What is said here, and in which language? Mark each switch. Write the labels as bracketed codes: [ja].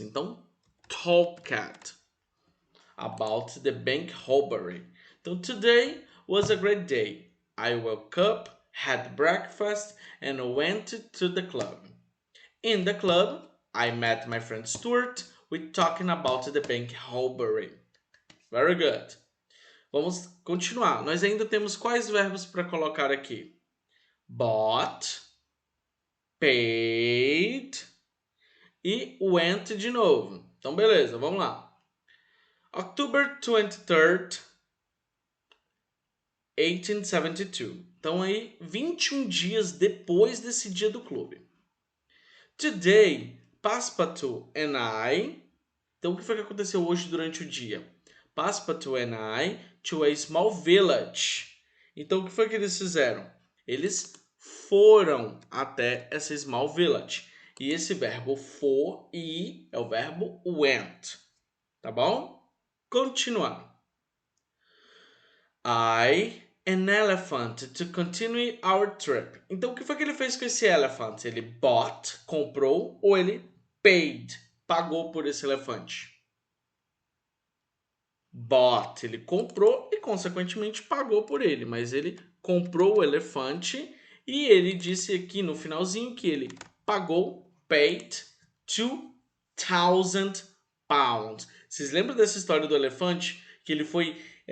[en] Então, talked about the bank robbery. Então, today was a great day. I woke up, had breakfast, and went to the club. In the club, I met my friend Stuart. We talking about the bank robbery. Very good. [pt] Vamos continuar. Nós ainda temos quais verbos para colocar aqui? Bought, paid e went de novo. Então, beleza, vamos lá. [en] October 23rd, [pt] 1872. Então, aí, 21 dias depois desse dia do clube. [en] Today, Passepartout and I... [pt] Então, o que foi que aconteceu hoje durante o dia? [en] Passepartout and I to a small village. [pt] Então, o que foi que eles fizeram? Eles foram até essa [en] small village. [pt] E esse verbo for e é o verbo went. Tá bom? Continuando. [en] An elephant to continue our trip. [pt] Então, o que foi que ele fez com esse elephant? Ele bought, comprou, ou ele paid, pagou por esse elefante? Bought, ele comprou e, consequentemente, pagou por ele. Mas ele comprou o elefante e ele disse aqui no finalzinho que ele pagou, paid, 2,000 pounds. Vocês lembram dessa história do elefante? Que ele foi